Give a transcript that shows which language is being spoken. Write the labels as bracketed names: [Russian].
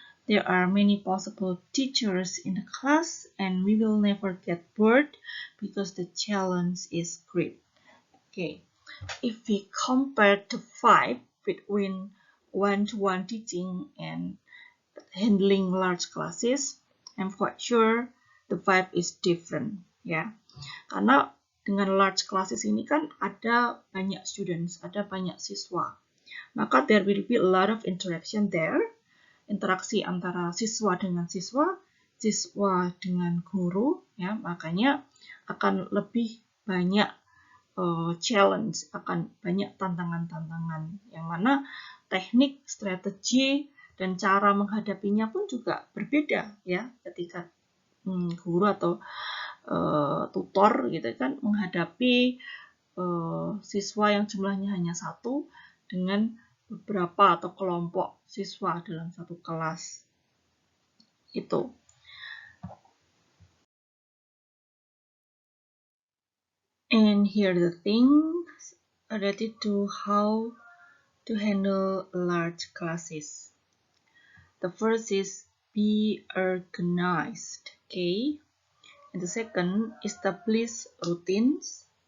[English] There are many possible teachers in the class, and we will never get bored because the challenge is great. Okay, if we compare the vibe between one-to-one teaching and handling large classes, I'm quite sure the vibe is different, ya. [Indonesian] Karena dengan large classes ini kan ada banyak students, ada banyak siswa. Maka [English] there will be a lot of interaction there, [Indonesian] interaksi antara siswa dengan siswa, siswa dengan guru, ya. Makanya akan lebih banyak challenge, akan banyak tantangan-tantangan, yang mana teknik, strategi, dan cara menghadapinya pun juga berbeda ya ketika guru atau tutor gitu kan menghadapi siswa yang jumlahnya hanya satu dengan beberapa atau kelompok siswa dalam satu kelas itu. [English] And here the things related to how to handle large classes. The first is be organized. Okay. And the second, establish routines.